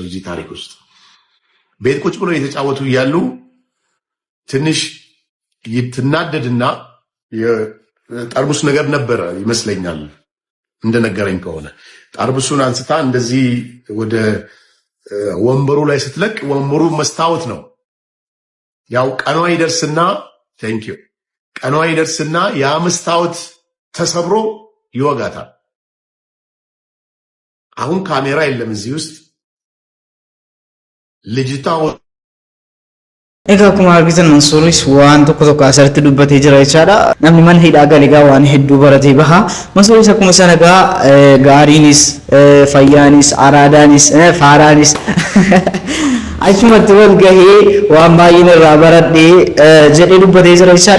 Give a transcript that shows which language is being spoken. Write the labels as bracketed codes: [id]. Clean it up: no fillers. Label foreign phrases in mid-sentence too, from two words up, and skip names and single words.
[am] እዚህ ታሪክ ውስጥ። ቤት ቁጭ ብሎ እየተጫወቱ እያሉ ትንሽ ይትናደድና የጠርሙስ ነገር ነበረ ይመስለኛል እንደነገረኝ ከሆነ ጠርሙሱን አንስታ እንደዚህ ወደ ወንበሩ ላይ ስትለቅ ወንበሩ መስታወት ነው። ያው ቀኗ ይደርስና ያ መስታወት ተሰብሮ ይወጋታል። አሁን ካሜራ የለም እዚህ ውስጥ ልጅቷ [om] Egaa akkuma argitan Mansuuris waan tokko asirratti dubbatee jira jechaadha. Namni mana hidhaa gale egaa waan hedduu baratee baha. Mansuuris akkuma sana egaa gaariinis, fayyaanis, araadaanis, faaraanis achumatti wal gahee waan baay'een irraa baradhee jedhee dubbatee jira jechaadha.